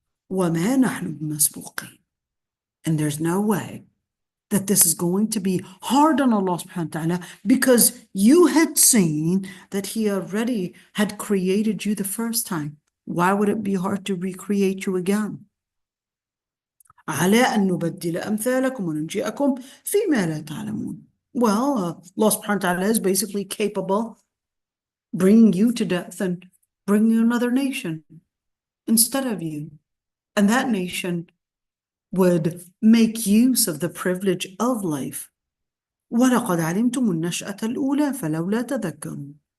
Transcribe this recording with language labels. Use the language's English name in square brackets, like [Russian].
[Arabic] وَمَا نَحْنُ بِمَسْبُوقِينَ. [English] And there's no way that this is going to be hard on Allah subhanahu wa ta'ala, because you had seen that He already had created you the first time. Why would it be hard to recreate you again? [Arabic] على أن نبدل أمثالكم وننجئكم فيما لا تعلمون. [English] Well, Allah subhanahu wa ta'ala is basically capable bringing you to death and bringing another nation instead of you. And that nation would make use of the privilege of life. [Arabic] وَلَقَدْ عَلِمْتُمُ النَّشْأَةَ الْأُولَى فَلَوْلَا تَذَكَّرُونَ.